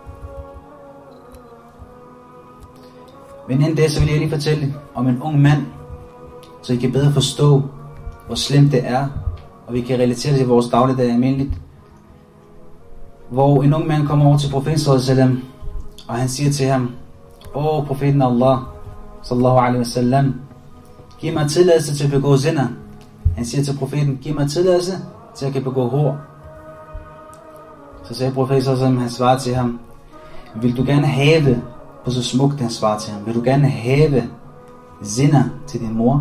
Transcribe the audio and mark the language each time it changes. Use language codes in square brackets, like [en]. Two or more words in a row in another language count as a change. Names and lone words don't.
[da] Men inden det, så vil jeg lige fortælle om en ung mand, så I kan bedre forstå, hvor slemt det er, og vi kan relatere det til vores dagligdag almindeligt. Hvor en ung mand kommer over til profeten sallallahu, og han siger til ham, åh profeten Allah [ar] صلى الله عليه وسلم, [da] giv mig tilladelse til at begå zina. Han siger til profeten, giv mig tilladelse til at kan begå hår. Så sagde profeten sallallahu, han svarer til ham, vil du gerne have, på så smukt han svarer til ham, vil du gerne have zina til din mor?